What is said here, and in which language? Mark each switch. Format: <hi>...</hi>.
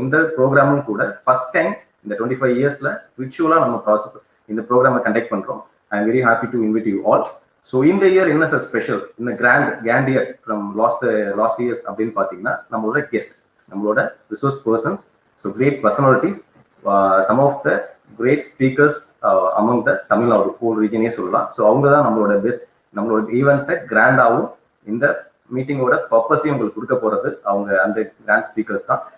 <ta>இந்த ப்ரோக்ராமும் கூட first time இந்த 25 இயர்ஸ்ல விர்ச்சுவலா நம்ம இந்த ப்ரோக்ராமை கண்டக்ட் பண்றோம்.</ta> <en>I am very happy to invite you all. So இந்த year</en> <ta>என்ன சார்</ta> <en>special, இந்த grand year from last years</en> <ta>அப்படின்னு பார்த்தீங்கன்னா நம்மளோட</ta> <en>guest, நம்மளோட resource persons, so great personalities, some of the great speakers among the Tamil Nadu whole region</en> <ta>சொல்லலாம். So அவங்க தான் நம்மளோட பெஸ்ட், நம்மளோட ஈவெண்ட்ஸை கிராண்டாகவும் இந்த மீட்டிங்கோட பர்பஸையும் உங்களுக்கு கொடுக்க போறது அவங்க அந்த கிராண்ட் ஸ்பீக்கர்ஸ் தான்.</ta>